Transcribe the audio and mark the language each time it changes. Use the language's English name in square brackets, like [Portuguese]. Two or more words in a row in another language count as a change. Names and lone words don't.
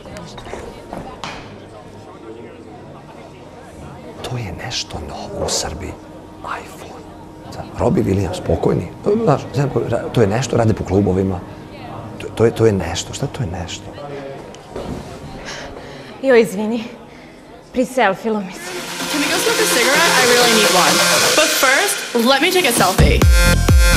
[Serbian] To je nešto novo u Srbiji. iPhone. Robbie Williams, spokojni. Znaš, to je nešto, radi po klubovima. To je nešto. Šta to je nešto? Joj, izvini. Priselfilo mi se. [English] Can we go smoke a cigarette? I really need one. But first, let me take a selfie.